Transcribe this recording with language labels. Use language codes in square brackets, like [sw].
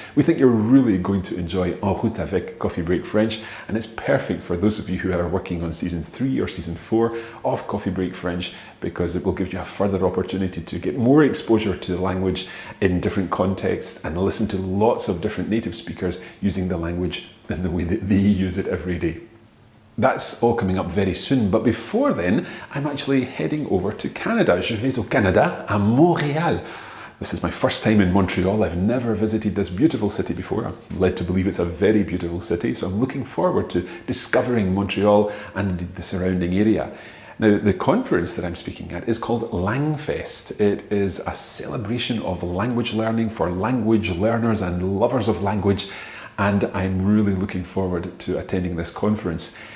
[en] We think you're really going to enjoy En route avec Coffee Break French, and it's perfect for those of you who are working on season 3 or season 4 of Coffee Break French, because it will give you a further opportunity to get more exposure to the language in different contexts and listen to lots of different native speakers using the language in the way that they use it every day. That's all coming up very soon, but before then, I'm actually heading over to Canada. [fr] Je vais au Canada, à Montreal. [en] This is my first time in Montreal. I've never visited this beautiful city before. I'm led to believe it's a very beautiful city, so I'm looking forward to discovering Montreal and indeed the surrounding area. Now, the conference that I'm speaking at is called Langfest. It is a celebration of language learning for language learners and lovers of language, and I'm really looking forward to attending this conference.